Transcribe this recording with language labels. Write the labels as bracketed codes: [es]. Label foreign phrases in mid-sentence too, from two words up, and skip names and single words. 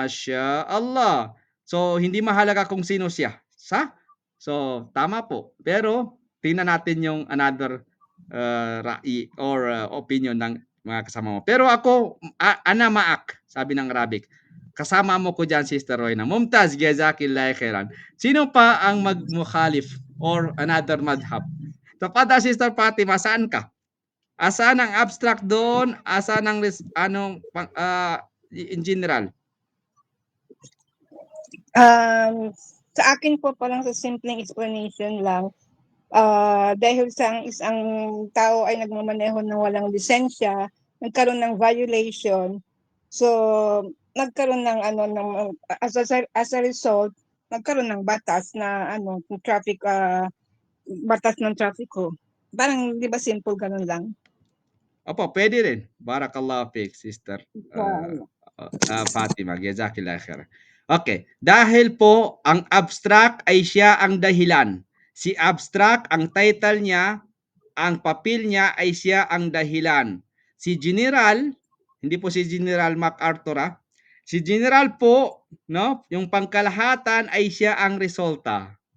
[ar] ما شاء الله. [tl] So, hindi mahalaga kung sino siya. So, tama po. Pero, tingnan natin yung another rai or opinion ng mga kasama mo. Pero ako, [ar] أنا معك, [tl] sabi ng Arabic. Kasama mo ko dyan, Sister Royna. [ar] ممتاز جزاك الله خيرا. [tl] Sino pa ang magmukhalif or another madhab? Tapada, Sister Fatima, saan ka? Asan ang abstract doon? Asan ang in general? Sa akin po parang sa simpleng explanation lang, dahil sa isang tao ay nagmamaneho ng walang lisensya, nagkaroon ng violation. So, nagkaroon ng [en] as a result, [tl] nagkaroon ng batas na traffic, batas ng trafiko. Parang 'di ba simple ganun lang? Opo, pwede rin. [ar] بارك الله فيك, Sister Fatima. جزاك الله خير. [tl] Okay, dahil po ang abstract ay siya ang dahilan. Si abstract, ang title niya, ang papel niya ay siya ang dahilan. Si General, hindi po si General MacArthur Si General po, no, yung pangkalahatan ay siya ang resulta.